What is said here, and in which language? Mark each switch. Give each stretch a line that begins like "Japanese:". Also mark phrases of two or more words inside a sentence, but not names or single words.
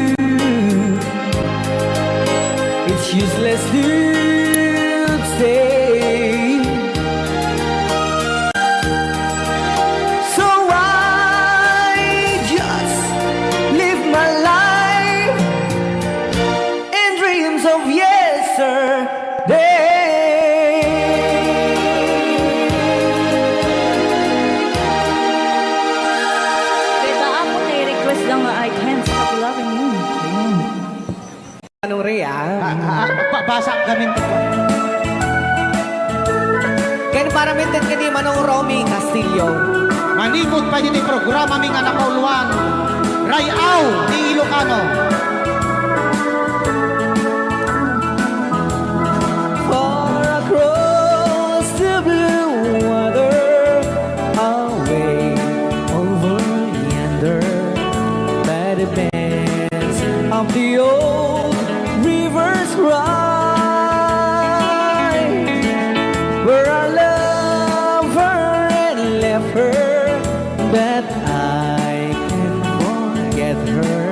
English: It's useless to stay. So I just live my life in dreams of yesterday.
Filipino: Kaya ako na-request lang nga, I can't stop loving you. Anong Rhea?
Iloko: Basa gamin ko. Ken para mintin ka di Manong Romy Castillo. Manipot pa yun yung programa ming anak kauluan. Rayaw ni Ilocano.
English: Far across the blue water, away over yonder, by the banks of the old rivers ride, where I love her and left her, but I can't forget her.